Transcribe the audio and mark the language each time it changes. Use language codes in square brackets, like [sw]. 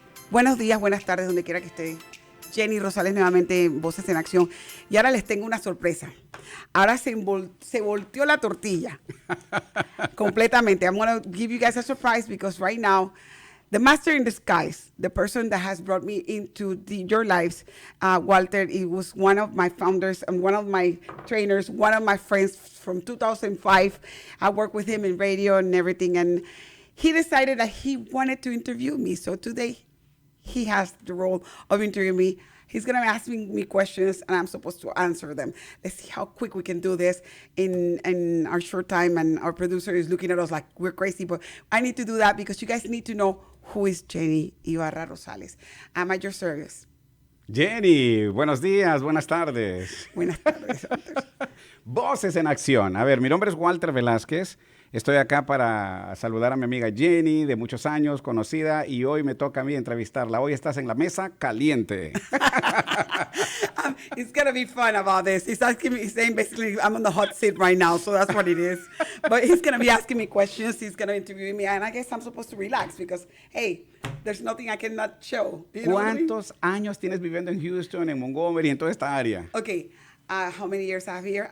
[es] Buenos días, buenas tardes, donde quiera que esté. Jenny Rosales nuevamente en Voces en Acción. Y ahora les tengo una sorpresa. Ahora se volteó la tortilla. Completamente. [en] I'm going to give you guys a surprise because right now, the master in disguise, the person that has brought me into your lives, Walter, he was one of my founders and one of my trainers, one of my friends from 2005. I worked with him in radio and everything, and he decided that he wanted to interview me. So today, he has the role of interviewing me. He's going to be asking me questions, and I'm supposed to answer them. Let's see how quick we can do this in our short time, and our producer is looking at us like we're crazy, but I need to do that because you guys need to know who is Jenny Ibarra Rosales. I'm at your service. [es] Jenny, buenos días, buenas tardes. Buenas tardes. Voces en Acción. A ver, mi nombre es Walter Velázquez. Estoy acá para saludar a mi amiga Jenny, de muchos años, conocida, y hoy me toca a mí entrevistarla. Hoy estás en la mesa caliente. [en] It's going to be fun about this. He's saying basically I'm on the hot seat right now, so that's what it is. But he's going to be asking me questions. He's going to interview me, and I guess I'm supposed to relax because, hey, there's nothing I cannot show. You know what I mean? [es] ¿Cuántos años tienes viviendo en Houston, en Montgomery, en toda esta área? [en] Okay, how many years I have here?